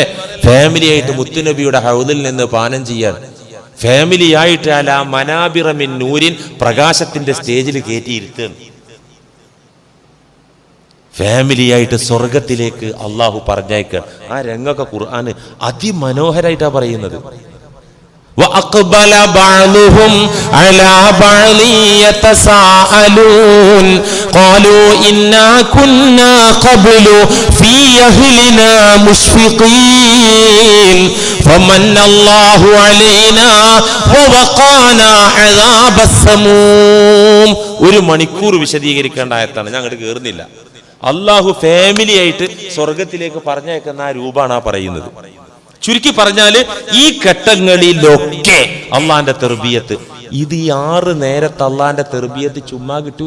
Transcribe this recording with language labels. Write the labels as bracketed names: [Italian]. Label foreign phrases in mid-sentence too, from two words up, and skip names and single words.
[Malayalam] ഫാമിലി ആയിട്ട് മുത്തുനബിയുടെ ഹൗദിൽ നിന്ന് പാനം ചെയ്യാൻ, ഫാമിലി ആയിട്ട് [Arabic] على منابر من نور, [Malayalam] പ്രകാശത്തിന്റെ സ്റ്റേജിൽ കയറ്റിയിരുത്തുക. ഫാമിലിയായിട്ട് സ്വർഗത്തിലേക്ക് അള്ളാഹു പറഞ്ഞയക്കുക. ആ രംഗമൊക്കെ ഖുർആന് അതിമനോഹരായിട്ടാ പറയുന്നത്. [Arabic] وَأَقْبَلَ بَعْضُهُمْ عَلَى بَعْضٍ يَتَسَاءَلُونَ قَالُوا إِنَّا كُنَّا قَبْلُ فِي أَهْلِنَا مُشْفِقِينَ فَمَنَّ اللَّهُ عَلَيْنَا وَوَقَانَا عَذَابَ السَّمُومِ. [Malayalam] ഒരു മണിക്കൂർ വിശദീകരിക്കേണ്ട ആയത്താണ്, ഞാൻ അങ്ങോട്ട് കയറുന്നില്ല. അള്ളാഹു ഫാമിലി ആയിട്ട് സ്വർഗത്തിലേക്ക് പറഞ്ഞയക്കുന്ന ആ രൂപമാണ് ആ പറയുന്നത്. ചുരുക്കി പറഞ്ഞാല് ഈ ഘട്ടങ്ങളിലൊക്കെ അള്ളാന്റെ തെർബിയത്ത്, ഇത് ഈ 6 നേരത്തെ അള്ളാന്റെ തെർബിയത്ത് ചുമ്മാ കിട്ടൂല.